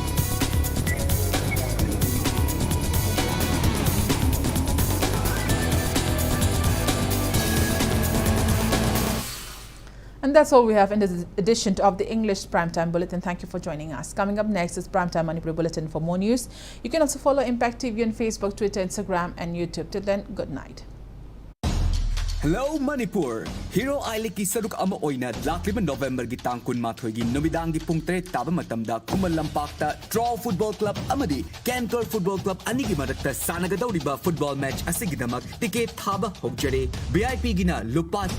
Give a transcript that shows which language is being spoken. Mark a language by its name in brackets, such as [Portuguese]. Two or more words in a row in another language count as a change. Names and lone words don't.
[English] And that's all we have in this edition of the English Primetime Bulletin. Thank you for joining us. Coming up next is Primetime Manipur Bulletin. For more news, you can also follow Impact TV on Facebook, Twitter, Instagram and YouTube. Till then, good night. Hello Manipur! [Manipuri] Hero Island ki saruk ama oina lakliban November gi tang kun mathoi gi numidang gi pung 3 taba matamda Kumal Lampakta Draw Football Club amadi Cantor Football Club ani gi marakta sanagadawriba [English] football match [Manipuri] asigidamak ticket thaba hokjare VIP gina lupa